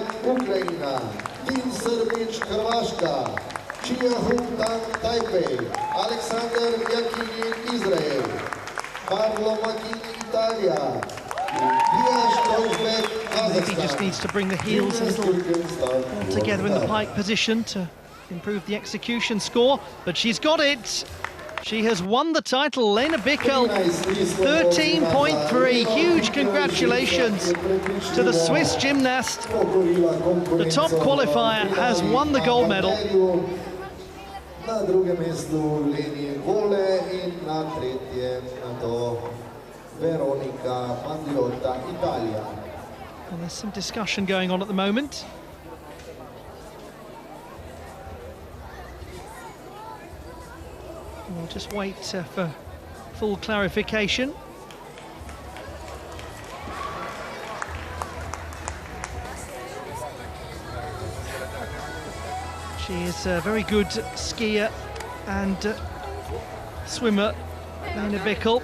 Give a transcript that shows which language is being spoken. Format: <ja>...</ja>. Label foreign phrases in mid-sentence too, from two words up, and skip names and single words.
<en>Maybe just needs to bring the heels a little more together in the pike position to improve the execution score, but she's got it. She has won the title, Lena Bickel, 13.3. Huge congratulations to the Swiss gymnast. The top qualifier has won the gold medal.</en> <sl>Na drugem mestu Leni Vole in na tretjem nato Veronika Mandriota, Italia.</sl> <en>And there's some discussion going on at the moment. We'll just wait for full clarification. She is a very good skier and swimmer, Lena Bickel.</en>